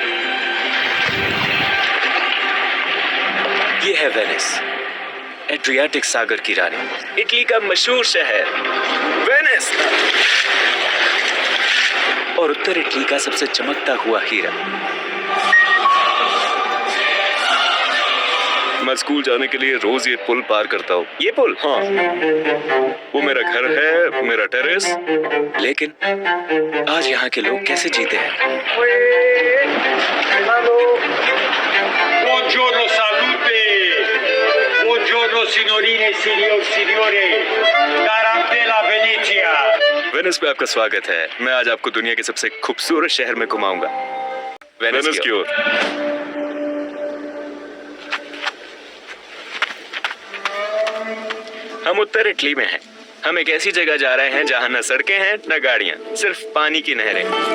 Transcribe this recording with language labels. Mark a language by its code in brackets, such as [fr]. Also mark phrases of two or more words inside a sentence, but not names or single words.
[hi] ये है वेनिस, एड्रियाटिक सागर की रानी, इटली का मशहूर शहर वेनिस और उत्तर इटली का सबसे चमकता हुआ हीरा। मैं स्कूल जाने के लिए रोज ये पुल पार करता हूँ। ये पुल? हाँ, वो मेरा घर है, मेरा टेरेस। लेकिन आज यहाँ के लोग कैसे जीते हैं? [it] Buongiorno salute, buongiorno signorine e signore, tarantella Venezia। [hi] वेनिस पे आपका स्वागत है। मैं आज आपको दुनिया के सबसे खूबसूरत शहर में घुमाऊंगा। वेनिस की ओर। हम उत्तर इटली में हैं। हम एक ऐसी जगह जा रहे हैं जहां न सड़कें हैं न गाड़ियां, सिर्फ पानी की नहरें।